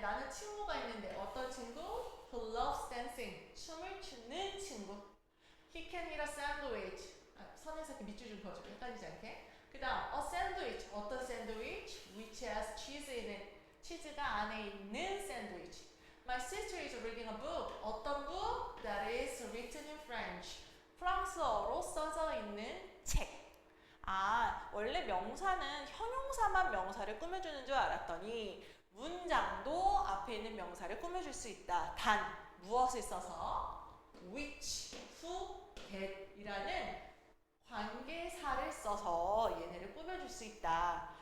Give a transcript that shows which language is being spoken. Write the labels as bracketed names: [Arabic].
[Korean] 나는 친구가 있는데 어떤 친구? [English] who loves dancing. [Korean] 춤을 추는 친구. [English] He can eat a sandwich. [Korean] 선에서 이렇게 밑줄 좀 그어줘. 헷갈리지 않게. 그 다음 [English] a sandwich. [Korean] 어떤 샌드위치? [English] which has cheese in it. [Korean] 치즈가 안에 있는 샌드위치. [English] My sister is reading a book. [Korean] 어떤 [English] book? That is written in French. [Korean] 프랑스어로 써져 있는 책. 아, 원래 명사는 형용사만 명사를 꾸며주는 줄 알았더니 문장도 앞에 있는 명사를 꾸며줄 수 있다. 단, 무엇을 써서? which, who, that 이라는 관계사를 써서 얘네를 꾸며줄 수 있다.